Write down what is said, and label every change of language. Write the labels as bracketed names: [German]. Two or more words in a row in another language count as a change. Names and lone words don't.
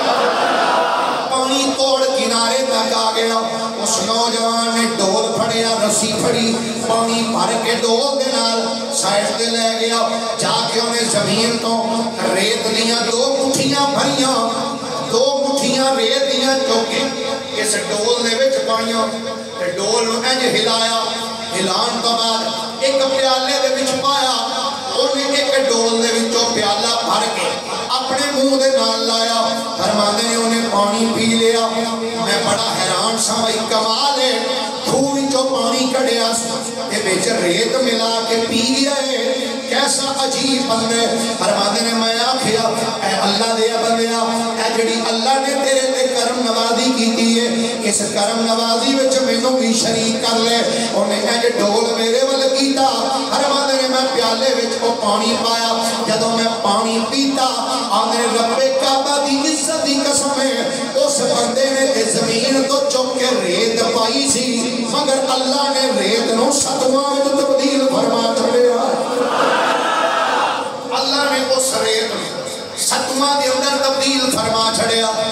[Punjabi] پانی توڑ کنارے تک آ گیا اس نوجوان نے ڈول پھڑیا رسی پھڑی پانی بھر کے ڈول دے نال سائڈ تے لے گیا جا کے انہیں زمین تو ریت دیاں 2 مٹھیاں بھریاں 2 مٹھیاں ریت دیاں چوکے اس ڈول دے وچ پائیاں تے ڈول نو انج ہلایا ہلان تو بعد ایک پیالے دے وچ پایا انہیں ایک ڈول دے وچوں پیالہ بھر کے اپنے منہ دے نال لایا فرماندے نے انہیں پانی پی لیا میں بڑا حیران سا بھائی کمال ہے کھوہ وچوں پانی کڈیا تے وچ ریت ملا کے پی گیا ہے کیسا عجیب بندے فرماندے نے میں آکھیا اے اللہ دے بندیا اے جڑی اللہ نے تیرے تے کرم نوازی کیتی ہے اس کرم نوازی وچ مینوں بھی شریک کر لے انہیں انج ڈول میرے ول کیتا فرماندے نے میں پیالے وچ او پانی پایا جدوں میں پانی پیتا آنے رب کعبہ دی عزت دی قسم ہے اس بندے نے تے زمین تو چک کے ریت پائی سی مگر اللہ نے ریت نو ستواں وچ تبدیل فرما چھڑیا اللہ نے اس ریت نو ستواں دے اندر تبدیل فرما چھڑیا